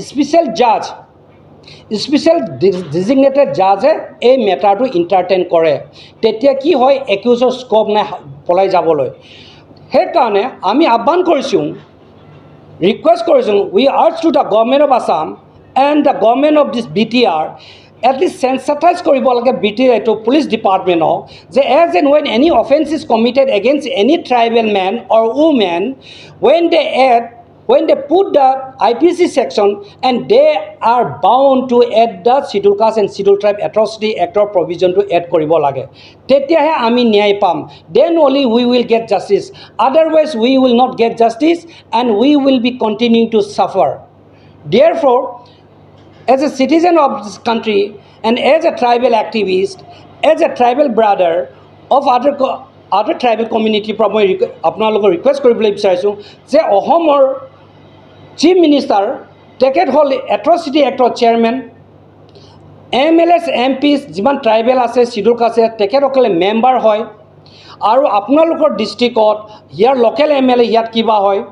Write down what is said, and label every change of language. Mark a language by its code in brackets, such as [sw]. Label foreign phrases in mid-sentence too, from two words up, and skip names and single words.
[en] special designated judge [as] এই মেটাৰটো ইণ্টাৰটেইন কৰে তেতিয়া কি হয় একিউজৰ স্কোপ নাই পলাই যাবলৈ সেইকাৰণে আমি আহ্বান কৰিছোঁ ৰিকুৱেষ্ট কৰিছোঁ [en] we urge to the government of Assam and the government of this BTR at least sensitize [as] কৰিব লাগে [en] BTR to police department [as] যে [en] as and when any offense is committed against any tribal man or woman when they put the IPC section and they are bound to add the scheduled caste and scheduled tribe atrocity act or provision to add [as] কৰিব লাগে তেতিয়াহে আমি ন্যায় পাম [en] then only we will get justice otherwise we will not get justice and we will be continuing to suffer therefore as a citizen of this country and as a tribal activist, as a tribal brother of other tribal community, [as] মই আপোনালোকক ৰিকুৱেষ্ট কৰিবলৈ বিচাৰিছোঁ যে অসমৰ [en] chief minister [as] তেখেত হ'ল [en] atrocity act chairman [as] MLAs MPs যিমান ট্ৰাইবেল আছে [en] schedule caste [as] আছে তেখেতসকলে মেম্বাৰ হয় আৰু আপোনালোকৰ ডিষ্ট্ৰিক্টত ইয়াৰ [en] local MLA [as] ইয়াত কিবা হয়